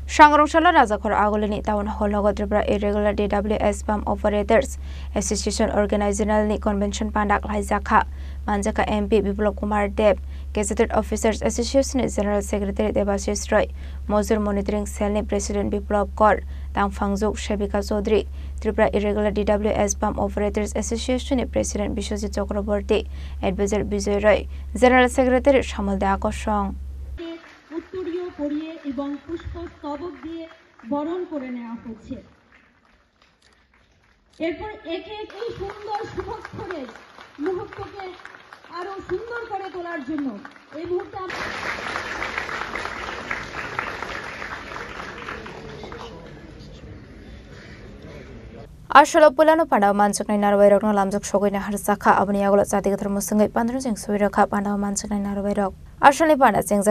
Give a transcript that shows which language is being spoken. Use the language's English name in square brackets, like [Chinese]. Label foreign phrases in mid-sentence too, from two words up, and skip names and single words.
[Kok Borok] Sangrongshalo Rajakhor Agolini Town Hall Tripura Irregular DWS Pump Operators Association [English] Organizational Convention [Kok Borok] Pandak Laizakha Manjaka MP Biplop Kumar Deb Gazetted Officers Association [English] General Secretary [Kok Borok] Debashish Roy Mozur Monitoring Cell President Biplop Kaur Tangfangzuk Shebika Chaudhary Tripura Irregular DWS Pump Operators Association President Bishwajit Chakraborty Advisor Bijoy Roy [English] General Secretary [Kok Borok] Shamal Akosong [Bangla] উত্তরীয় পরিয়ে এবং পুষ্পস্তবক দিয়ে বরণ করে নেওয়া হচ্ছে। এরপর একে একে সুন্দর সুখের মুহূর্তকে আরো সুন্দর করে তোলার জন্য এই মুহূর্তে [Kok Borok] Asholo Pulano Panda Mansuknai Narwairok no Lamjuk Shogoi Harsaka Abni Agolo Satik Musungai Pandrusing Suiraka Panda Mansuknai Narwairok Asholi Panda Sings